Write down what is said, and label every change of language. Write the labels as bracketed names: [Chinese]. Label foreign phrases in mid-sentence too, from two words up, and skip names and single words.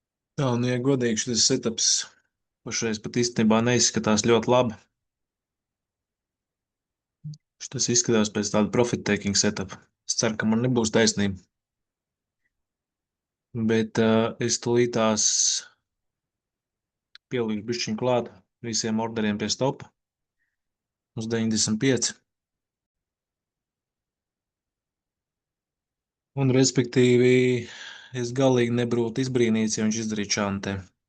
[Latvian] Tā, nu, ja godīgi, šis setups pašreiz pat īstenībā neizskatās ļoti labi. Šis izskatās pēc tāda [English] profit-taking setup. [Latvian] Es ceru, ka man nebūs taisnība, bet es tūlītās pielīgu bišķiņu klāt visiem orderiem pie stopa uz 95. Un, respektīvi, es galīgi nebūtu izbrīnīts, ja viņš izdarītu šādu te.